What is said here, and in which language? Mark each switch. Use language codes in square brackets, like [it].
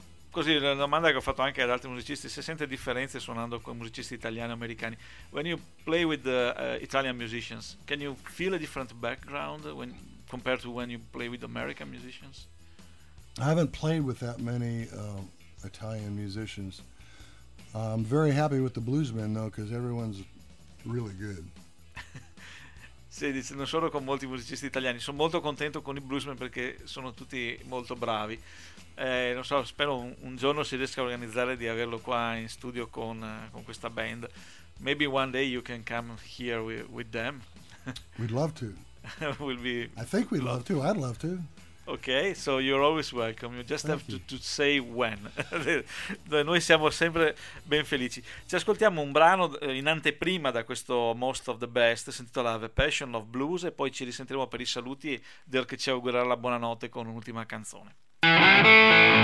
[it] Così, la domanda che ho fatto anche ad altri musicisti: se sente differenze suonando con musicisti italiani o americani? [en] When you play with the Italian musicians, can you feel a different background when compared to when you play with American musicians? I haven't played with that many Italian musicians. I'm very happy with the bluesmen, though, because everyone's really good. [it] Sì, dice, non solo con molti musicisti italiani, sono molto contento con i bluesmen perché sono tutti molto bravi. Non so, spero un giorno si riesca a organizzare di averlo qua in studio con questa band. [en] Maybe one day you can come here with them. We'd love to. I think we'd love to. I'd love to. Okay, so you're always welcome. You just have to say when. [it] Noi siamo sempre ben felici. Ci ascoltiamo un brano in anteprima da questo Most of the Best, intitolato The Passion of Blues, e poi ci risentiremo per i saluti e del che ci augurerà la buonanotte con un'ultima canzone.